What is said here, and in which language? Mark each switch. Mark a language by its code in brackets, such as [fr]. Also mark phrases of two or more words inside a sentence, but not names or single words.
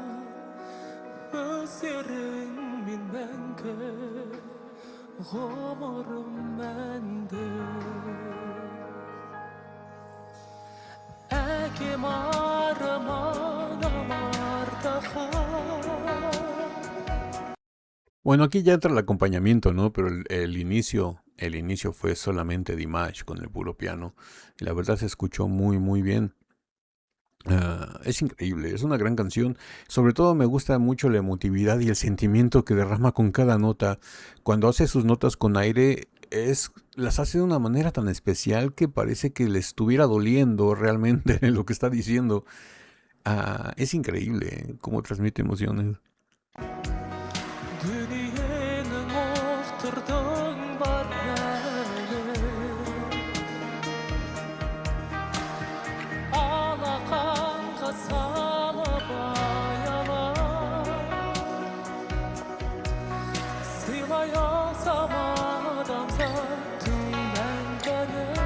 [kk] өздеріңмен мәңгі ғұмырым мәнді әкем арманым артаған. [es] Bueno, aquí ya entra el acompañamiento, ¿no? Pero el inicio fue solamente Dimash con el puro piano. Y la verdad se escuchó muy, muy bien. Es increíble, es una gran canción. Sobre todo me gusta mucho la emotividad y el sentimiento que derrama con cada nota. Cuando hace sus notas con aire, las hace de una manera tan especial que parece que le estuviera doliendo realmente lo que está diciendo. Es increíble cómo transmite emociones. [kk] Дүниенің оқтырдың бар мәні алақанға салып аялап сыйлай алсам адамзаттың мәңгіні